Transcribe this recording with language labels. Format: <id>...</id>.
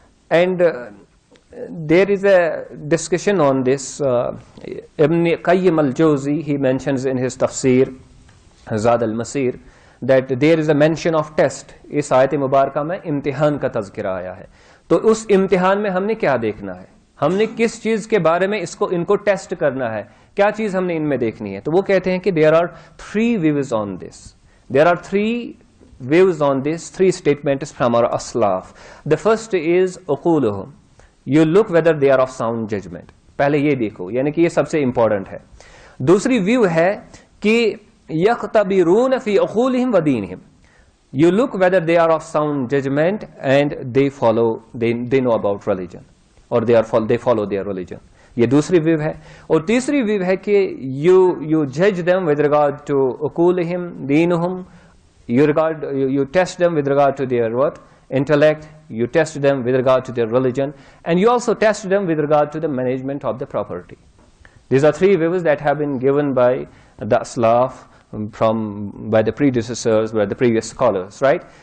<en>And there is a discussion on this. Ibn Qayyim al-Jawzi, he mentions in his tafsir Zad al-Masir that there is a mention of test.</en> <ur>اس آیت مبارکہ میں امتحان کا تذکرہ آیا ہے. تو اس امتحان میں ہم نے کیا دیکھنا ہے, ہم نے کس چیز کے بارے میں ان کو ٹیسٹ کرنا ہے, کیا چیز ہم نے ان میں دیکھنی ہے. تو وہ کہتے ہیں کہ</ur> <en>there are three views on this. There are three views on this, three statements from our aslaf. The first is uquluhum. You look whether they are of sound judgment.</en> <ur>پہلے یہ دیکھو, یعنی کہ یہ سب سے امپورٹنٹ ہے. دوسری ویو ہے کہ</ur> <ar>یختبرون فی عقولہم و دینہم.</ar> <en>You look whether they are of sound judgment and they know about religion, or they follow their religion.</en> <ur>یہ دوسری ویو ہے. اور تیسری ویو ہے کہ</ur> <en>you judge them with regard to</en> <ar>عقولہم دینہم.</ar> <en>You test them with regard to their what? Intellect. You test them with regard to their religion, and you also test them with regard to the management of the property. These are three views that have been given by the Aslaf, by the predecessors, by the previous scholars, right?</en>